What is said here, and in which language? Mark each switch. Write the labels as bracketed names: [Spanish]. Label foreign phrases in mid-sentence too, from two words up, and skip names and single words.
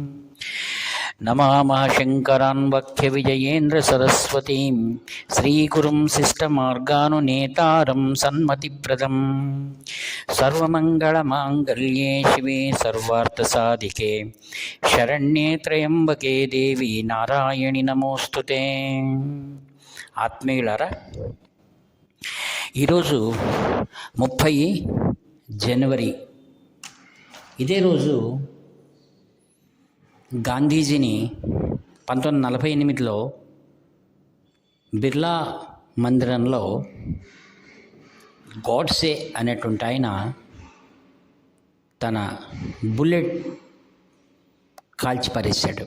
[Sanskrit] नमामः शङ्करान् वक्ध्यविजयेन्द्रसरस्वतीं श्रीगुरुं शिष्टमार्गानुनेतारं सन्मतिप्रदं। सर्वमङ्गलमाङ्गल्ये शिवे सर्वार्थसाधिके शरण्ये त्र्यम्बके देवी नारायणि नमोस्तुते। [Telugu] ఆత్మీయులారా, ఈరోజు 30 జనవరి. ఇదే రోజు గాంధీజీని 1948లో బిర్లా మందిరంలో గాడ్సే అనేటువంటి ఆయన తన బుల్లెట్ కాల్చిపారేశాడు.